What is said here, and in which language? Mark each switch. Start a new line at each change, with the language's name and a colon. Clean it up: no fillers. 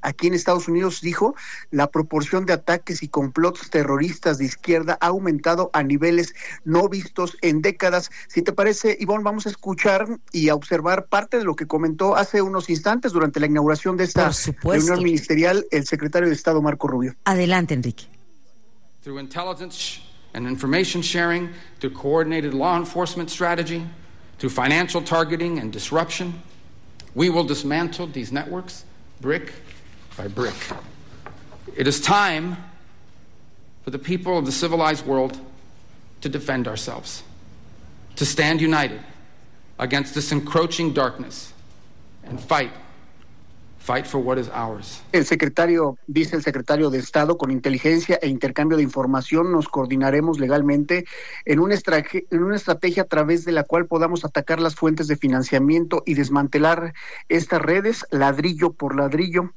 Spanish: Aquí en Estados Unidos, dijo, la proporción de ataques y complots terroristas de izquierda ha aumentado a niveles no vistos en décadas. Si te parece, Ivonne, vamos a escuchar y a observar parte de lo que comentó hace unos instantes durante la inauguración de esta reunión ministerial el secretario de Estado Marco Rubio. Adelante, Enrique.
English: Through intelligence and information sharing, to coordinated law enforcement strategy, to financial targeting and disruption, we will dismantle these networks brick by brick. It is time for the people of the civilized world to defend ourselves, to stand united against this encroaching darkness and fight. Fight for what is ours.
Spanish: El secretario, dice el secretario de Estado, con inteligencia e intercambio de información nos coordinaremos legalmente en una estrategia a través de la cual podamos atacar las fuentes de financiamiento y desmantelar estas redes ladrillo por ladrillo.